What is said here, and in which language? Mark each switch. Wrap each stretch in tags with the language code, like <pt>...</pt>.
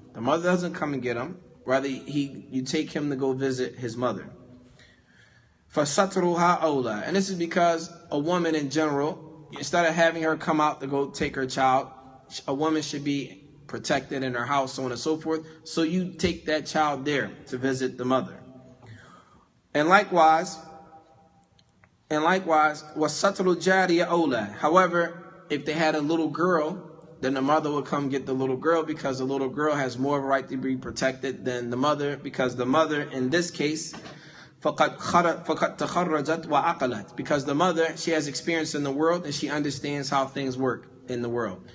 <en>The mother doesn't come and get him. Rather, you take him to go visit his mother.</en> <ar>فَسَتْرُهَا أَوْلَى.</ar> <en>And this is because a woman in general, instead of having her come out to go take her child, a woman should be protected in her house, so on and so forth. So you take that child there to visit the mother. And likewise,</en> <ar>وَسَتْرُ الْجَارِيَ أَوْلَى.</ar> <en>However, if they had a little girl, then the mother would come get the little girl because the little girl has more of a right to be protected than the mother, because the mother, in this case,</en> <ar>فَقَدْ تَخَرَّجَتْ وَعَقَلَتْ.</ar> <en>Because the mother, she has experience in the world and she understands how things work in the world.</en>